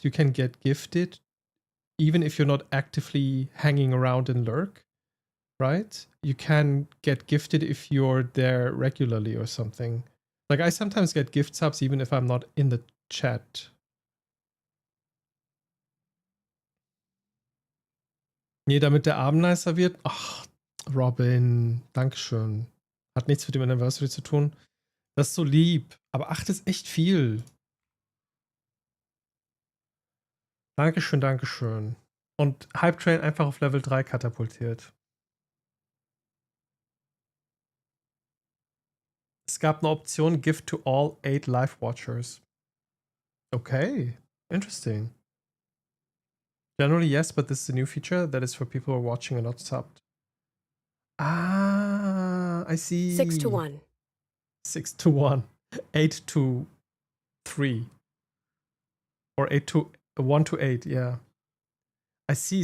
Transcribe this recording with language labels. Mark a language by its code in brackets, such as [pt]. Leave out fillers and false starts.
[en] You can get gifted even if you're not actively hanging around in lurk, right? You can get gifted if you're there regularly or something. Like I sometimes get gift subs even if I'm not in the chat. [de] Nee, damit der Abend nicer wird. Ach, Robin, Dankeschön. Hat nichts mit dem Anniversary zu tun. Das ist so lieb. Aber 8 ist echt viel. Dankeschön, Dankeschön. Und Hype Train einfach auf Level 3 katapultiert. Es gab eine Option [en] Gift to all 8 Live Watchers. Okay, interesting. Generally, yes, but this is a new feature that is for people who are watching and not subbed. Ah, I see. 6 to 1. 6 to 1. 8 to 3. Or 8 to 1 to 8, yeah. I see.